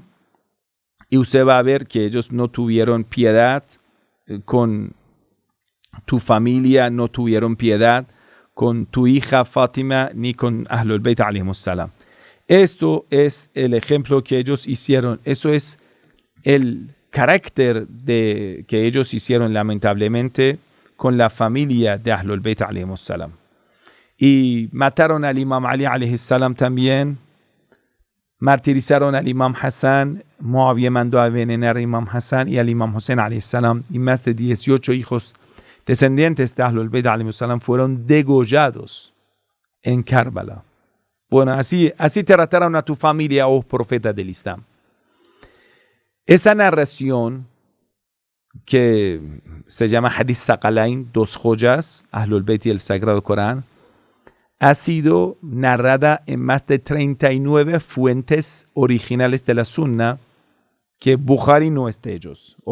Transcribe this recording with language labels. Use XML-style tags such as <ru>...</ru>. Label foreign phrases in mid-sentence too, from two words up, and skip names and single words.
<es>Y usted va a ver que ellos no tuvieron piedad con tu familia, no tuvieron piedad con tu hija Fátima, ni con Ahlul Bayt</es> <ar>عليهم السلام.</ar> <es>Esto es el ejemplo que ellos hicieron. Eso es el carácter que ellos hicieron lamentablemente con la familia de Ahlul Bayt</es> <ar>عليهم السلام.</ar> <es>Y mataron al Imam Ali</es> <ar>عليه السلام</ar> <es>también. Martirizaron al Imam Hassan. Muawiyah mandó a envenenar al Imam Hassan y al Imam Hussein</es> <ar>عليه السلام.</ar> <es>Y más de 18 hijos descendientes de Ahlul Bayt</es> <ar>عليهم السلام</ar> <es>fueron degollados en Karbala. Bueno, así trataron a tu familia, oh profeta del Islam. Esa narración que se llama Hadith Saqalain, dos joyas, Ahlul Bayt y el Sagrado Corán, ha sido narrada en más de 39 fuentes originales de la Sunna, que Bukhari no es de ellos.</es>